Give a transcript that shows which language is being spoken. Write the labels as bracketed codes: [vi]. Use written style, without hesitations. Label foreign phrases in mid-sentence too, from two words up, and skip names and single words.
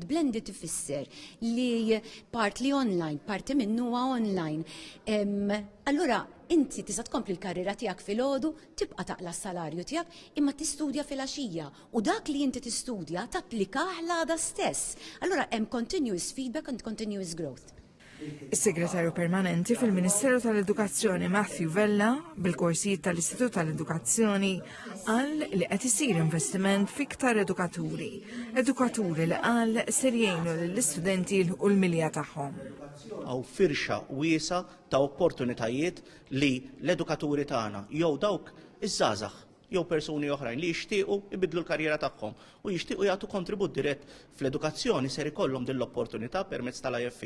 [mt] Blended ifisser li [en] partly online, [mt] parti minnu huwa online. Allura inti tista' tkompli l-karriera tiegħek filgħodu, tibqa' taqla s-salarju tiegħek, imma tistudja fil-għaxija u dak li inti tistudja tapplikah l-għada stess. Allura hemm [en] continuous feedback and continuous growth. [mt] Is-Segretarju Permanenti fil-Ministeru tal-Edukazzjoni Matthew Vella bil-korsijiet tal-Istitut tal-Edukazzjoni qal li qed isir investiment fiktar edukaturi li qal ser jgħinu lill-istudenti u l-milja tagħhom. Għaw firxa wiesa ta' opportunitajiet li l-edukaturi tagħna jew dawk iż-żgħażagħ jew persuni oħrajn li jixtiequ ibidlu l-karriera tagħhom u jixtiequ jagħtu kontribut dirett fl-edukazzjoni ser ikollhom din l-opportunità permezz tal-IFE.